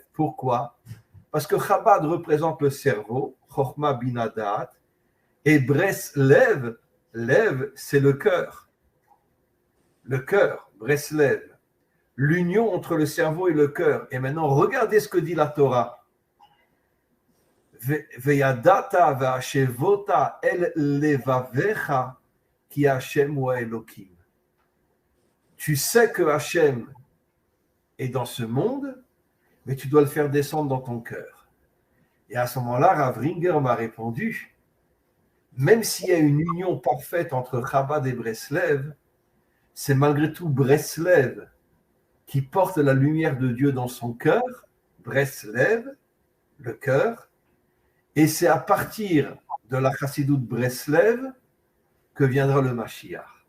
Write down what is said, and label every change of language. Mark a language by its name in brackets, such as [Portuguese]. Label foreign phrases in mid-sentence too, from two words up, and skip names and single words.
[French] Pourquoi? Parce que Chabad représente le cerveau, [Hebrew] חכמה בינה דעת, [French] et Breslev, Lev, c'est le cœur. Le cœur, Breslev. L'union entre le cerveau et le cœur. Et maintenant, regardez ce que dit la Torah. [Hebrew] וידעת והשבת אל לבבך כי השם הוא אלקים. [French] Tu sais que Hashem est dans ce monde, mais tu dois le faire descendre dans ton cœur. Et à ce moment-là, Rav Ringer m'a répondu, même s'il y a une union parfaite entre Chabad et Breslev, c'est malgré tout Breslev qui porte la lumière de Dieu dans son cœur, Breslev, le cœur, Et c'est à partir de la Chassidoute Breslev que viendra le Mashiach.